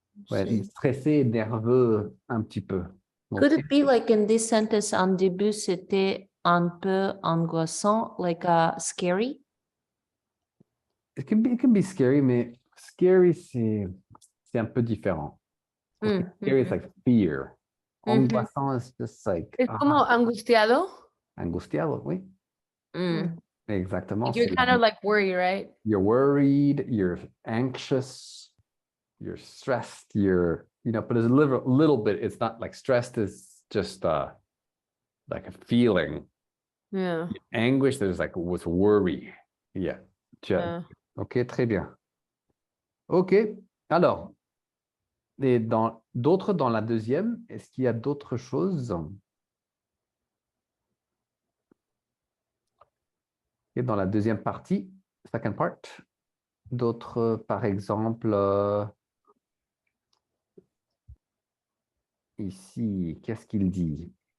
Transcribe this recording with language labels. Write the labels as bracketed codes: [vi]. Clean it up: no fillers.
[fr] Ouais, stressé, nerveux, un petit peu. [en] Could it be like in this sentence [fr] en début, c'était un peu angoissant, [en] like scary? It can be scary, mais scary, [fr] c'est un peu différent. [en] Scary is like fear. Angoissant is just like... [es] Es como angustiado. [fr] Angustiado, oui. Exactement. [en] You're kind of like worried, right? You're worried, you're anxious, you're stressed, but there's a little bit, it's not like stressed is just like a feeling. Yeah. Anguish, there's like with worry. [fr] Yeah. OK, très bien. OK, alors, et d'autres dans la deuxième, est-ce qu'il y a d'autres choses? Et dans la deuxième partie, [en] second part, [fr] d'autres, par exemple, ici, qu'est-ce qu'il dit?